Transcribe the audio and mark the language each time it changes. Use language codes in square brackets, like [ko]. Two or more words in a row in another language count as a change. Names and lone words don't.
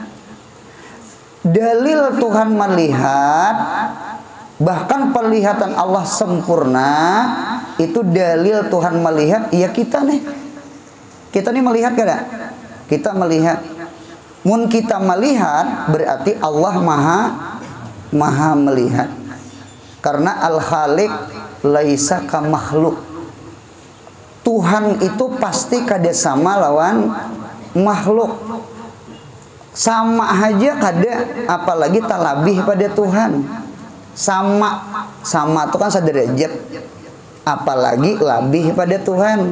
[bjn] Dalil Tuhan melihat, bahkan penglihatan Allah sempurna, itu dalil Tuhan melihat. Ya kita nih melihat kada? Kita melihat. Mun kita melihat berarti Allah maha melihat. [ar] Karena al-khaliq laisa ka makhluk. [bjn] Tuhan itu pasti kada sama lawan makhluk. Sama aja kada, apalagi talabih pada Tuhan. Sama itu kan sederajat, apalagi labih pada Tuhan.